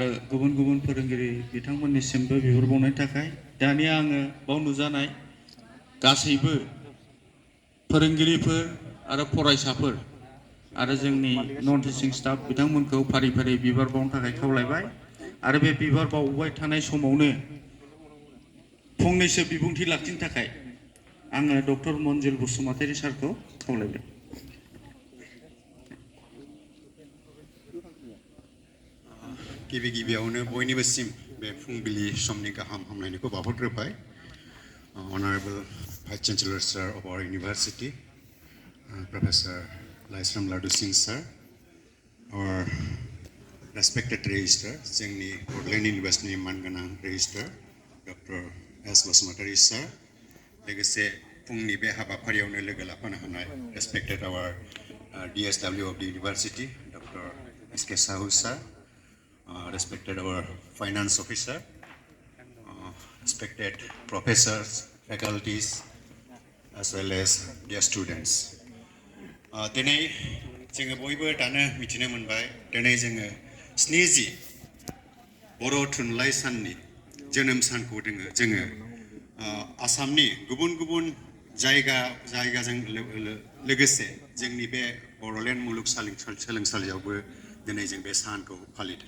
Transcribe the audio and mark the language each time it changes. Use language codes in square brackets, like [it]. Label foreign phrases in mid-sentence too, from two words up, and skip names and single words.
[brx] गुबुन गुबुन फोरोंगिरि बिथांमोननिसिमबो बिबार बावनायनि थाखाय दानिया आङो बाव नुजानाय गासैबो फोरोंगिरिफोर आरो फरायसाफोर आरो जोंनि [en] non teaching staff [brx] बिथांमोनखौ फारि फारि बिबार बावनो थाखाय खावलायबाय आरो बे बिबार बावबाय थानाय समावनो फंनैसो बिबुंथि लाखिनो थाखाय आङो डक्टर मन्जिल बसुमतारी सारखौ खावलायबाय। गिबि गिबियावनो बयनिबोसिम बे फुंबिलि समनि गाहाम हामलायनायखौ बावहरग्रोबाय। [en] Honorable Vice Chancellor Sir of our University, Professor Laisram Laddu Singh Sir, our respected Registrar, [brx] जोंनि बड'लेण्ड इउनिभार्सिटिनि मानगोनां Registrar, Dr. S. Basumatary Sir, लोगोसे फुंनि बे हाबाफारियावनो लोगो लाफानो हानाय [en] respected our DSW of the University, [brx] Dr. S.K. [en] Sahu Sir, respected our Finance Officer, respected professors, faculties, as well as their students. [brx] दिनै जोङो बयबो दानो मिथिनो मोनबाय दिनै जोङो 70 बर' थुनलाइ साननि जोनोम सानखौ जोङो आसामनि गुबुन गुबुन जायगाजों लोगोसे जोंनि बे बड'लेण्ड मुलुगसोलोंसालियावबो दिनै जों बे सानखौ फालिदों।